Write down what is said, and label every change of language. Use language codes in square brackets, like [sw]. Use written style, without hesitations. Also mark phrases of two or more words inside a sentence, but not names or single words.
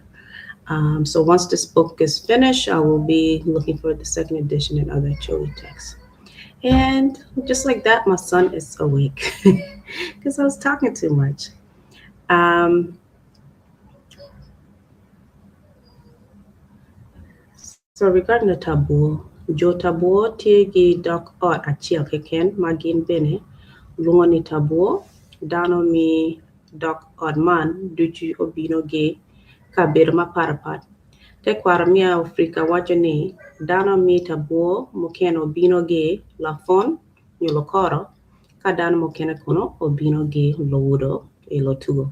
[en] So once this book is finished, I will be looking for the second edition and other Choli texts. And just like that, my son is awake because I was talking too much. Um, so regarding the taboo, [luo] jo taboo tiegi dok ot achiel keken magin bene lungo ni taboo dano mi dok ot man duchi obino ge kabedo maparapat. Te kwara mia Ofirika wacho ni dano mi taboo mokene obino ge lafon nyulo koro ka dano mokene kono obino ge lowudo e lotugo.